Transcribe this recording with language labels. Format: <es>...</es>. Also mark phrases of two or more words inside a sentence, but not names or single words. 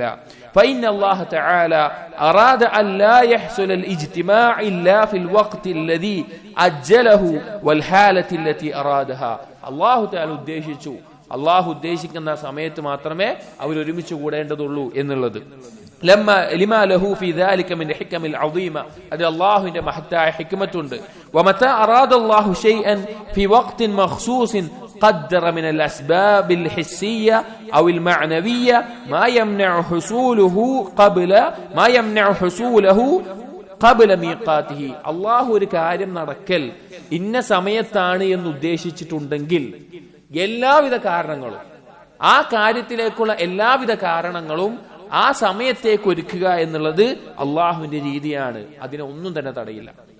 <ar>فإن الله تعالى أراد ألا يحصل الاجتماع إلا في الوقت الذي أجله والحالة التي أرادها,</ar> <ml>അല്ലാഹു തആല ഉദ്ദേശിച്ചു, അള്ളാഹു ഉദ്ദേശിക്കുന്ന സമയത്ത് മാത്രമേ അവർ ഒരുമിച്ച് കൂടേണ്ടതുള്ളൂ എന്നുള്ളത്.</ml> <ar>لما له في ذلك من الحكم العظيمة،</ar> <ml>അത് അല്ലാഹുവിന്റെ മഹത്തായ ഹിക്മത്തുണ്ട്.</ml> <ar>ومتى أراد الله شيئا في وقت مخصوص قدر من الأسباب الحسية أو المعنوية ما يمنع حصوله قبل ميقاته.</ar> <ml>അല്ലാഹു ഒരു കാര്യം നടക്കൽ ഇന്ന സമയത്താണ് എന്ന് ഉദ്ദേശിച്ചിട്ടുണ്ടെങ്കിൽ എല്ലാവിധ കാരണങ്ങളും, ആ കാര്യത്തിലേക്കുള്ള എല്ലാവിധ കാരണങ്ങളും ആ സമയത്തേക്ക് ഒരുക്കുക എന്നുള്ളത് അള്ളാഹുവിന്റെ രീതിയാണ്. അതിനെ ഒന്നും തന്നെ തടയില്ല.</ml>